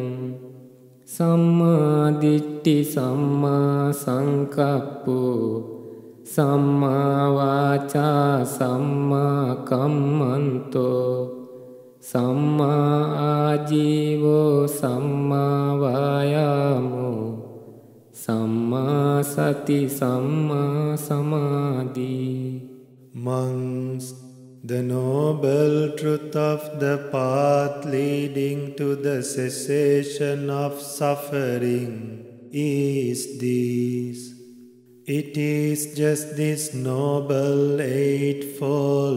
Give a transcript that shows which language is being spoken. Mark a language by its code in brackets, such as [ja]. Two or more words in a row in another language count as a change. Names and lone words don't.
[pi] සම්මා දිට්ඨි සම්මා සංකප්පෝ සම්මා වාචා සම්මා කම්මන්තෝ සම්මා ආජීවෝ සම්මා වායාමෝ සම්මා සති සම්මා සමාධි. [en] Monks, the noble truth of the path leading to the cessation of suffering is this. It is just this noble eightfold